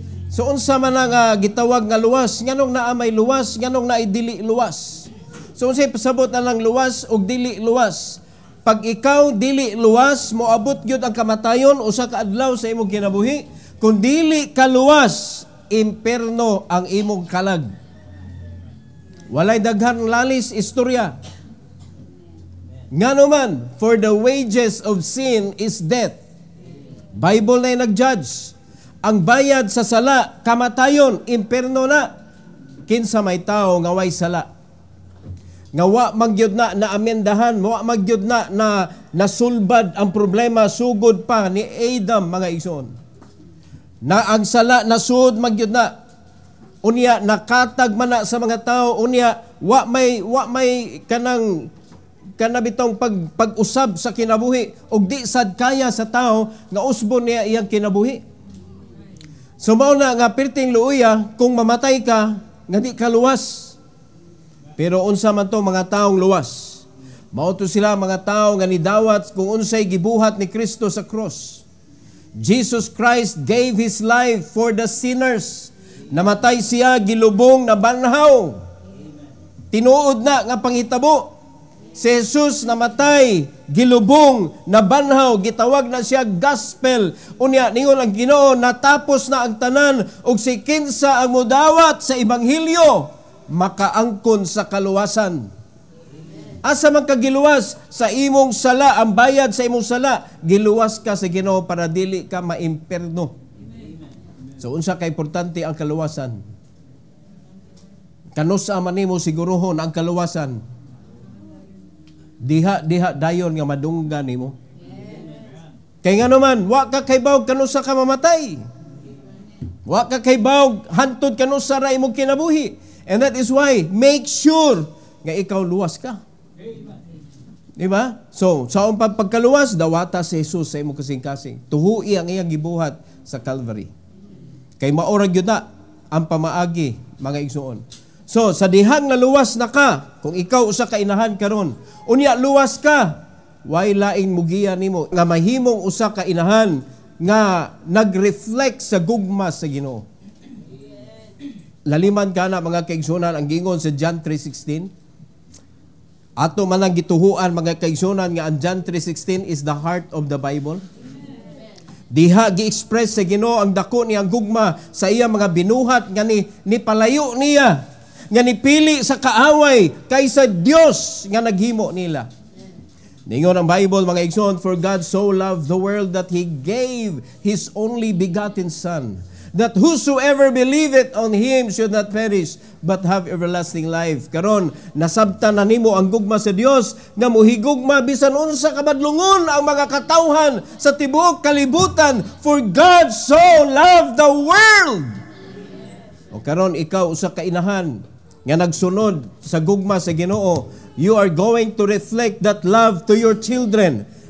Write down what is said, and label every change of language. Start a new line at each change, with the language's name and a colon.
Cebuano: So unsa man nga gitawag nga luwas, nganong naa may luwas, nganong naay dili luwas. So unsay pasabot na lang luwas o dili luwas? pag ikaw dili luwas, moabot gyud ang kamatayon usa ka adlaw sa imong kinabuhi. Kung dili ka luwas, imperno ang imong kalag. Walay daghan lalis istorya. Ngano man,
English: for the wages of sin is death.
Cebuano: Bible na nag-judge. Ang bayad sa sala, kamatayon, imperno na. Kinsa may tao nga way sala. Nga wa magyud na naamendahan, wa magyud na nasulbad ang problema sugod pa ni Adam, mga igsoon. Na ang sala nasud magyud na. Unya nakatag man na sa mga tao, unya wa may kanabitong pag-usab sa kinabuhi ug di sad kaya sa tao nga usbon niya iyang kinabuhi. So mao na nga perting luuya kung mamatay ka nga di ka luwas. Pero unsa man to mga taong luwas? Mao to sila mga tao nga nidawat kung unsay gibuhat ni Kristo sa cross.
English: Jesus Christ gave His life for the sinners.
Cebuano: Namatay siya, gilubong na banhaw. Tinuod na nga panghitabo. Si Jesus namatay, gilubong na banhaw, gitawag na siya gospel. Unya ningon ang Ginoo, natapos na ang tanan ug si kinsa ang mudawat sa ebanghelyo, makaangkon sa kaluwasan. Asa man ka giluwas sa imong sala, ang bayad sa imong sala, giluwas ka sa Ginoo para dili ka maimperno. So unsa ka importante ang kaluwasan? Kanusa man nimo siguruhon ang kaluwasan? Diha dayon nga madunggan nimo. Kay ngano man, wa ka kay bawg kanusa ka mamatay. Wa ka kay bawg hantod kanusa ra imong kinabuhi.
English: And that is why make sure
Cebuano: nga ikaw luwas ka. Diba? So, sa pagkaluwas, dawata si Jesus sa imong kasing-kasing. Tuhui ang iyang gibuhat sa Calvary. Kay maorag yun na ang pamaagi, mga igsoon. So, sa dihang na luwas na ka, kung ikaw usa ka inahan karon, unya luwas ka, way laing mugiya nimo nga mahimong usa ka inahan nga nag-reflect sa gugma sa Ginoo. Laliman ka na mga kaigsunan ang gingon sa John 3:16. Ato man ang gituhuan mga kaigsunan nga ang John 3:16
English: is the heart of the Bible.
Cebuano: Diha gi-express sa Ginoo ang dako niyang gugma sa iya mga binuhat nga ni palayo niya, nga nipili sa kaaway kaysa Dios nga naghimo nila. Ningon ang Bible mga igsoon,
English: for God so loved the world that He gave His only begotten Son, that whosoever believeth on Him should not perish, but have everlasting life.
Cebuano: Karon, nasabtan na nimo ang gugma sa Dios nga muhigugma bisan unsa kabadlungon ang mga katawhan sa tibuok kalibutan.
English: For God so loved the world.
Cebuano: O karon ikaw usa ka inahan nga nagsunod sa gugma sa Ginoo,
English: you are going to reflect that love to your children.